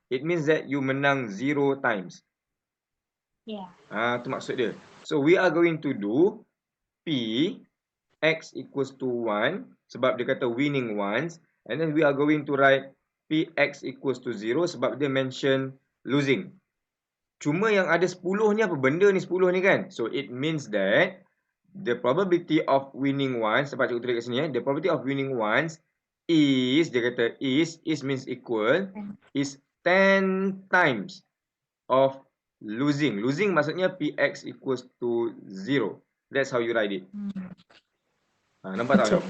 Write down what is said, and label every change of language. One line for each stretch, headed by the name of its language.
English: It means that you
Malay: menang
English: 0 times. Yeah.
Malay: Itu maksud dia.
English: So we are going to do P X equals to 1
Malay: sebab dia kata
English: winning once, and then we are going to write P X equals to 0
Malay: sebab dia mention
English: losing.
Malay: Cuma yang ada 10 ni apa benda ni 10 ni kan?
English: So it means that the probability of winning once,
Malay: sebab cikgu tulis kat sini
English: the probability of winning once is,
Malay: dia kata
English: is means equal, is 10 times of losing. Losing
Malay: maksudnya
English: Px equals to 0. That's how you write it.
Malay: Nampak tak?